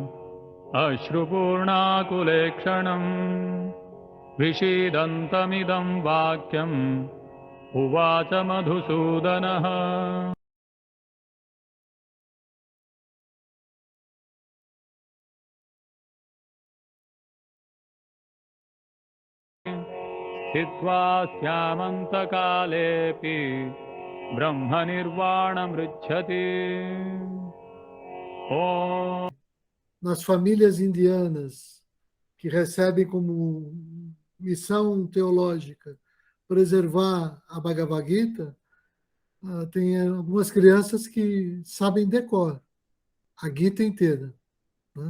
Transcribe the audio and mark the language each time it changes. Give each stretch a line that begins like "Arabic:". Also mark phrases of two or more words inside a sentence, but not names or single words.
Sanskrit: अश्रुपूर्णाकुलेक्षणम् विषीदन्तमिदं वाक्यम् उवाच मधुसूदनः स्थित्वा स्यामन्तकालेऽपि ब्रह्मनिर्वाणमृच्छति ॐ
Portuguese: Nas famílias indianas que recebem como missão teológica preservar a Bhagavad Gita, tem algumas crianças que sabem decor a Gita inteira, né?